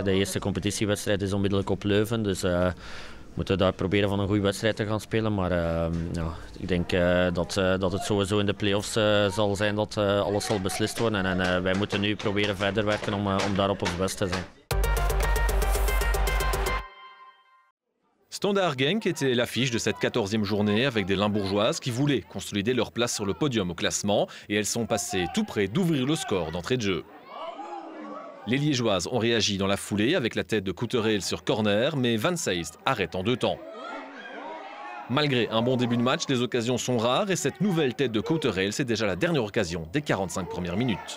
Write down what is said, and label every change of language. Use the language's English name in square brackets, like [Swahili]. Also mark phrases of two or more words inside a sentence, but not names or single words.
[Dutch] De eerste competitiewedstrijd is onmiddellijk op Leuven, dus we moeten daar proberen van een goede wedstrijd te gaan spelen. Maar ja, ik denk dat het sowieso in de play-offs zal zijn dat alles zal beslist worden. En wij moeten nu proberen verder werken om daar op ons best te zijn. [French] Standard Genk était l'affiche de cette 14e journée avec des Limbourgeoises qui voulaient consolider leur place sur le podium au classement et elles sont passées tout près d'ouvrir le score d'entrée de jeu. Les Liégeoises ont réagi dans la foulée avec la tête de Coutereel sur corner, mais Van Seist arrête en 2 temps. Malgré un bon début de match, les occasions sont rares et cette nouvelle tête de Coutereel, c'est déjà la dernière occasion des 45 premières minutes.